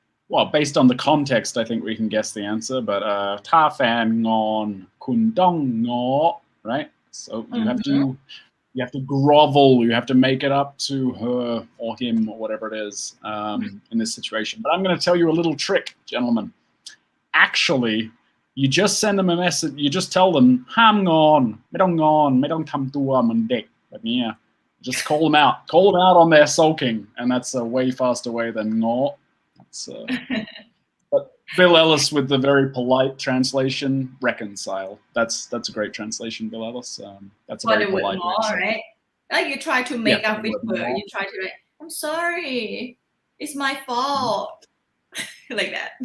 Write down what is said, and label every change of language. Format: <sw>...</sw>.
<en>Well, based on the context, I think we can guess the answer.</en> <th>But ถ้าแฟนงอนคุณต้องง้อ right?</th> <en>So you have to grovel. You have to make it up to her or him or whatever it is in this situation. But I'm going to tell you a little trick, gentlemen. Actually, you just send them a message. You just tell them</en> <th>ห้ามงอนไม่ต้องงอนไม่ต้องทำตัวเหมือนเด็กแบบนี้</th> <en>Just call them out on their sulking, and that's a way faster way than ง้อ. But Bill Ellis with the very polite translation, reconcile. That's a great translation, Bill Ellis. That's a very polite way. Right? Like you try to make up with her. You try to like, I'm sorry, it's my fault, like that.</en>